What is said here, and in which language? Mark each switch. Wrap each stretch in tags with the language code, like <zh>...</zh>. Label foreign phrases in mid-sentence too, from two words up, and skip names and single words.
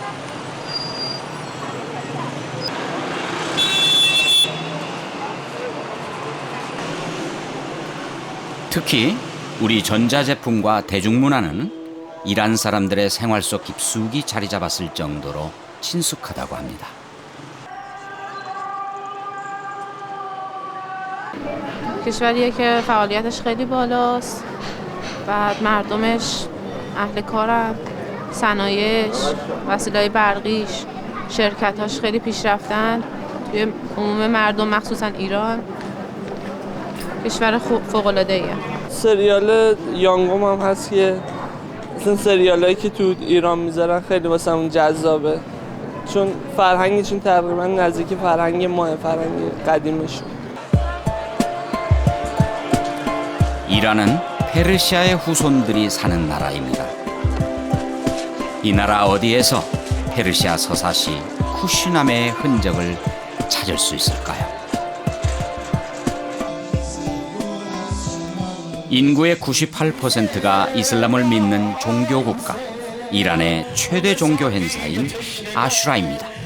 <ko>특히 우리 전자제품과 대중문화는 이란 사람들의 생활 속 깊숙이 자리 잡았을 정도로 친숙하다고 합니다.</ko> <fa>کشوریه که فعالیتش خیلی بالاست و مردمش اهل کارن، صنایعش، وسایل برقیش، شرکتاش خیلی پیشرفتن توی عموم مردم مخصوصا ایران. کشور فوق‌العاده‌ایه. سریال یانگوم هم هست که مثلا سریالایی که تو ایران میذارن خیلی واسمون جذابه، چون فرهنگشون تقریبا نزدیک فرهنگ ماه، فرهنگ قدیمشون.</fa> <ko>이란은 페르시아의 후손들이 사는 나라입니다. 이 나라 어디에서 페르시아 서사시 쿠시나메의 흔적을 찾을 수 있을까요? 인구의 98%가 이슬람을 믿는 종교 국가 이란의 최대 종교 행사인 아슈라입니다.</ko>